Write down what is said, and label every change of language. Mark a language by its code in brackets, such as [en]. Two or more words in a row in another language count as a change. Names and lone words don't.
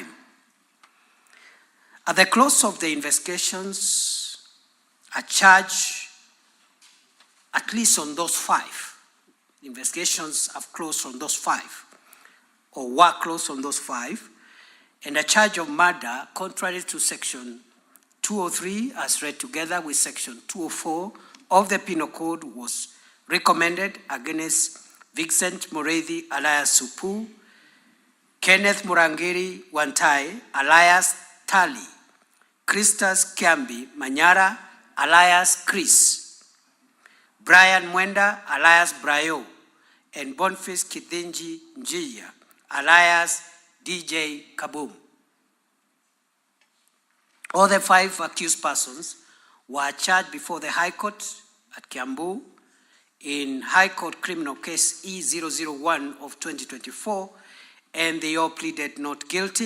[en] At the close of the investigations, a charge, at least on those 5, investigations have closed on those 5, or were closed on those 5, and a charge of murder contrary to section 203 as read together with section 204 of the Penal Code was recommended against Vincent Mureithi alias Supu, Kenneth Murangiri Wantai alias Tali, Christus Kiambi Manyara alias Chris, Brian Mwenda alias Brayo, and Boniface Kithinji Njuya alias DJ Kaboom. All the 5 accused persons were charged before the High Court at Kiambu in High Court Criminal Case E001 of 2024, and they all pleaded not guilty.